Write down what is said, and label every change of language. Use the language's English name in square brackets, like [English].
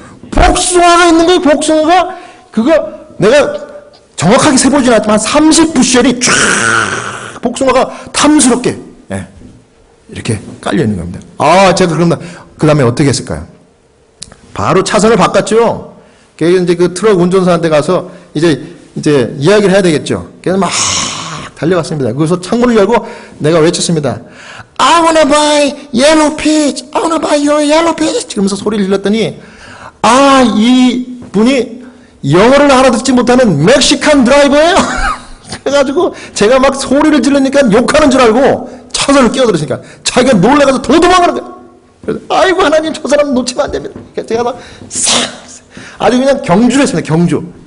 [Korean] 복숭아가 있는 거예요. 복숭아가 그거 내가 정확하게 세보진 않았지만 30부쉘이 쫙 복숭아가 탐스럽게 이렇게 깔려 있는 겁니다. 제가 그럼 그 다음에 어떻게 했을까요? 바로 차선을 바꿨죠. 그래서 이제 그 트럭 운전사한테 가서 이제 이야기를 해야 되겠죠. 그래서 막 달려갔습니다. 그래서 창문을 열고 내가 외쳤습니다. [English] I wanna buy yellow peach. I wanna buy your yellow peach. [Korean] 그러면서 소리를 질렀더니 이 분이 영어를 알아듣지 못하는 멕시칸 드라이버예요. 그래가지고 제가 막 소리를 지르니까 욕하는 줄 알고 차선을 끼어들으니까 자기가 놀래가서 더 도망가는 거야. 그래서 아이고 하나님 저 사람 놓치면 안 됩니다. 제가 막 아주 그냥 경주를 했습니다. 경주.